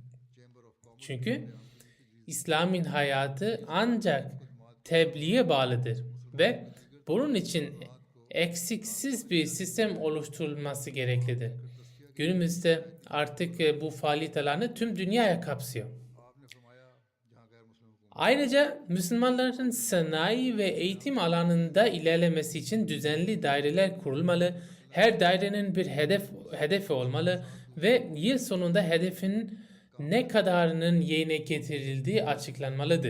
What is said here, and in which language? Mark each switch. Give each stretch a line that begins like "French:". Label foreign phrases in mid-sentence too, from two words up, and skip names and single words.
Turkish: Çünkü İslam'ın hayatı ancak tebliğe bağlıdır ve bunun için eksiksiz bir sistem oluşturulması gereklidir. Günümüzde artık bu faaliyet alanı tüm dünyaya kapsıyor.
Urdu: آپ نے فرمایا جہاں غیر مسلم حکومت
Turkish: Ayrıca Müslümanların sanayi ve eğitim alanında ilerlemesi için düzenli daireler kurulmalı. Her dairenin bir hedefi olmalı ve yıl sonunda hedefin ne kadarının yerine getirildiği açıklanmalıdır.